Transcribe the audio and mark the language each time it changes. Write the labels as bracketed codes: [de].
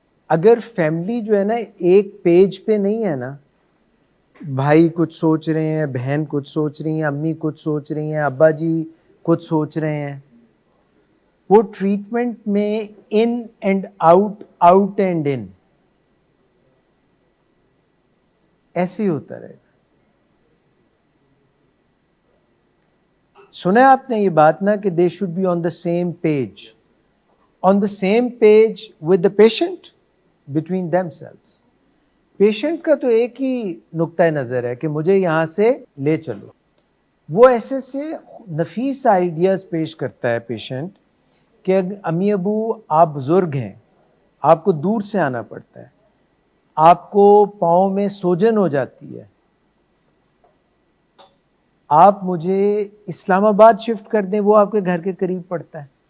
[ur] اگر فیملی جو ہے نا ایک پیج پہ نہیں ہے نا، بھائی کچھ سوچ رہے ہیں، بہن کچھ سوچ رہی ہیں، امی کچھ سوچ رہی ہیں، ابا جی کچھ سوچ رہے ہیں، وہ ٹریٹمنٹ میں [en] in and out, out and in [ur] ایسے ہی ہوتا رہے گا. سنا آپ نے یہ بات نا کہ [en] They should be on the same page, on the same page with the patient, between themselves. [ur] Patient کا تو ایک ہی نقطۂ نظر ہے کہ مجھے یہاں سے لے چلو. وہ ایسے سے نفیس آئیڈیاز پیش کرتا ہے پیشنٹ کہ امی ابو آپ بزرگ ہیں، آپ کو دور سے آنا پڑتا ہے، آپ کو پاؤں میں سوجن ہو جاتی ہے، آپ مجھے اسلام آباد شفٹ کر دیں، وہ آپ کے گھر کے قریب پڑتا ہے.